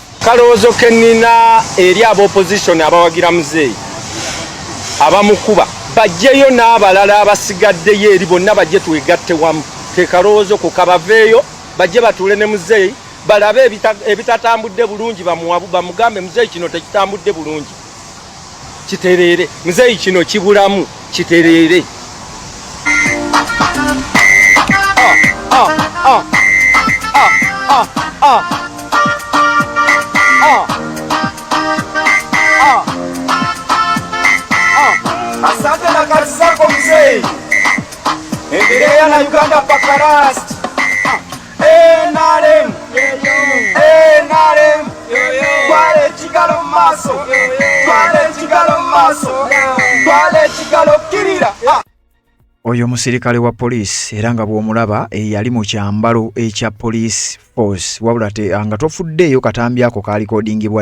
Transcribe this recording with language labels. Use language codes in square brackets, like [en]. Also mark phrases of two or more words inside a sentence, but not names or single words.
[lg] Kalowoozo ke nnina eri aba opposition abawagira muzeeyi abamukuba bajjeyo n'abalala abasigaddeyo eri bonna bajje twegatte wamu ke kalowoozo ku kabaveeyo bajje batuule ne muzeeyi balabe ebitatambudde bulungi bamugambe muzeeyi kino tekitambudde bulungi kitereere muzeeyi kino kibulamu kitereere. [sw] Asante na kazi zako mzee, endelea na Uganda paka last. NRM, Kwale chigalo maso, Kwale chigalo maso, Kwale chigalo kirira. [lg] Oyo musirikale wa police era nga bw'omulaba yali mu kyambalo ekya [en] police force [lg] wabula nga tofuddeeyo katambi ako kalikodingibwa